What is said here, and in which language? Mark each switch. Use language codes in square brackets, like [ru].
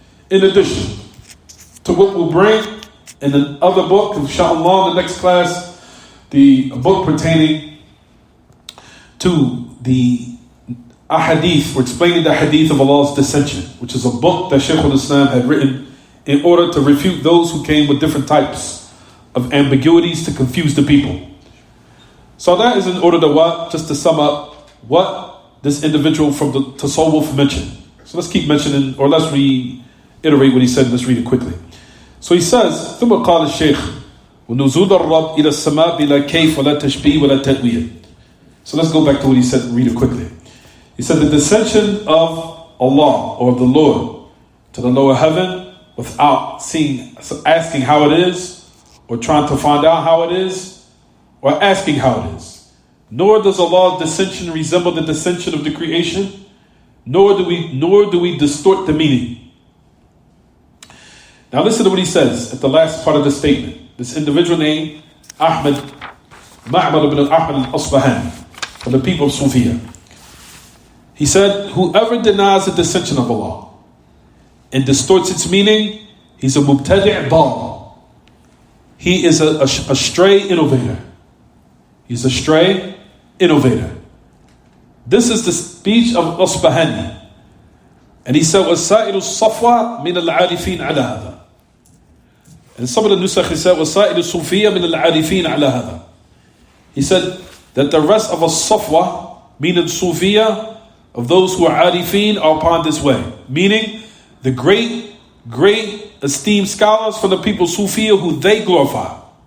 [en] In addition to what we'll bring in the other book, inshallah, in the next class, the book pertaining to the ahadith, or explaining the hadith of Allah's dissension, which is a book that Shaykh al-Islam had written in order to refute those who came with different types of ambiguities to confuse the people. So that is in order to what? Just to sum up what this individual from the Tasawwuf mentioned. So let's keep mentioning, or let's reiterate what he said. Let's read it quickly. So he says, [ar] ثم قال الشيخ ونزول الرب إلى السماء بلا كيف ولا تشبيه ولا تأويل. [en] So let's go back to what he said and read it quickly. He said the dissension of Allah, or of the Lord, to the lower heaven without asking how it is, or trying to find out how it is, or asking how it is. Nor does Allah's dissension resemble the dissension of the creation, nor do we distort the meaning. Now listen to what he says at the last part of the statement. This individual named Ma'bad ibn Ahmad al-Asbahani, from the people of Sufiya. He said, whoever denies the dissension of Allah and distorts its meaning, he's a mubtadi' dal. He is a stray innovator. He's a stray innovator. This is the speech of Asbahani. And he said, [ar] وَسَائِلُ الصَّفْوَى مِنَ الْعَارِفِينَ عَلَى هَذَا. [en] And some of the nusakh he said, [ar] وَسَائِلُ الصُّوفِيَّةِ مِنَ الْعَارِفِينَ عَلَى هَذَا. [en] He said that the rest of As-Safwa, meaning Sufiya, of those who are arifin, are upon this way. Meaning, the great esteemed scholars from the people of Sufiya who they glorify.